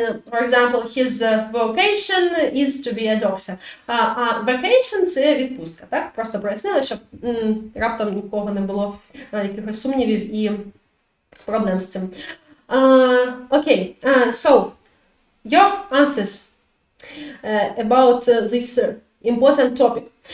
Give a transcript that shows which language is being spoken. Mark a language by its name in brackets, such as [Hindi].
[English] For example, his vocation is to be a doctor. [Ukrainian] А vacation – це відпустка, так? Просто прояснили, щоб раптом нікого не було якихось сумнівів і проблем з цим. [English] Okay, so, your answers about this important topic.